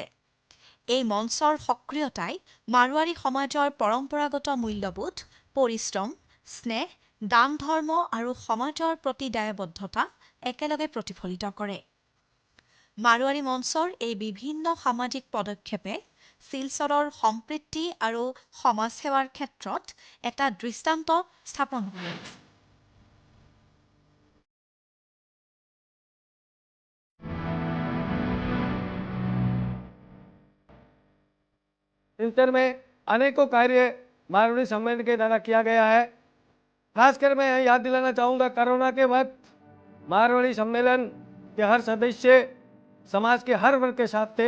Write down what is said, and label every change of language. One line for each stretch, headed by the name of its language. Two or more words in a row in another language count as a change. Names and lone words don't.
Assamese: এই মঞ্চৰ সক্ৰিয়তাই মাৰোৱাৰী সমাজৰ পৰম্পৰাগত মূল্যবোধ, পৰিশ্ৰম, স্নেহ, দান ধৰ্ম আৰু সমাজৰ প্ৰতি দায়বদ্ধতা একেলগে প্ৰতিফলিত কৰে। মাৰোৱাৰী মঞ্চৰ এই বিভিন্ন সামাজিক পদক্ষেপে শিলচৰৰ সম্প্ৰীতি আৰু সমাজসেৱাৰ ক্ষেত্ৰত এটা দৃষ্টান্ত স্থাপন কৰে।
Hindi: सिलचर में अनेकों कार्य मारवाड़ी सम्मेलन के द्वारा किया गया है। खासकर मैं याद दिलाना चाहूँगा, कोरोना के वक्त मारवाड़ी सम्मेलन के हर सदस्य समाज के हर वर्ग के साथ थे।